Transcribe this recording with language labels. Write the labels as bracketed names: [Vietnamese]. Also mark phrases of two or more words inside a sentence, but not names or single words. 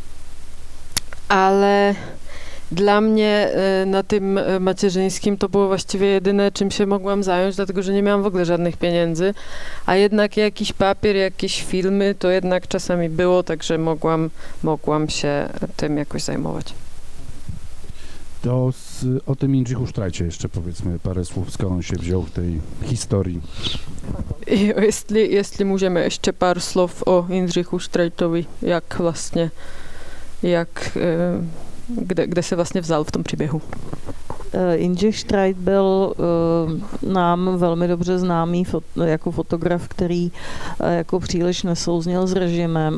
[Polish] Ale dla mnie na tym macierzyńskim to było właściwie jedyne, czym się mogłam zająć, dlatego że nie miałam w ogóle żadnych pieniędzy, a jednak jakiś papier, jakieś filmy to jednak czasami było, także mogłam się tym jakoś zajmować. To o tym Jindřichu Štrajcie jeszcze powiedzmy parę słów, skąd on się wziął w tej historii. I jeśli możemy jeszcze parę słów o Jindřichu Štrajtovi, [Czech] kde se vlastně vzal v tom příběhu? Jindřich Štrajt byl nám velmi dobře známý jako fotograf, který jako příliš nesouznil s režimem.